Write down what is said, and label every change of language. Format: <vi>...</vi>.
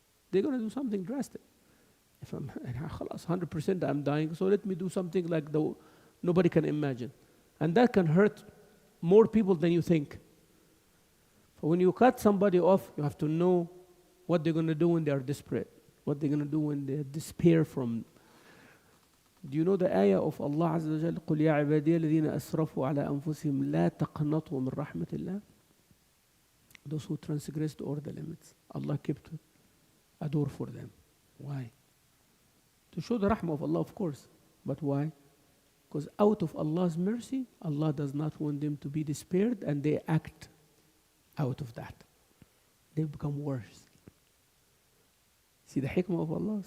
<en>They're going to do something drastic. If I'm 100% I'm dying, so let me do something like nobody can imagine. And that can hurt more people than you think. So when you cut somebody off, you have to know what they're going to do when they are desperate, what they're going to do when they despair from. Do you know the ayah of Allah Azza wa Jalla,</en> <ar>قُلْ يَا عِبَادِيَ الَّذِينَ أَسْرَفُوا عَلَىٰ أَنفُسِهِمْ لَا تَقْنَطُوا مِنْ رَحْمَةِ اللَّهِ.</ar> <en>Those who transgressed all the limits, Allah kept a door for them. Why? To show the rahmah of Allah, of course. But why? Because out of Allah's mercy, Allah does not want them to be despaired, and they act out of that. They become worse. See the hikmah of Allah?</en>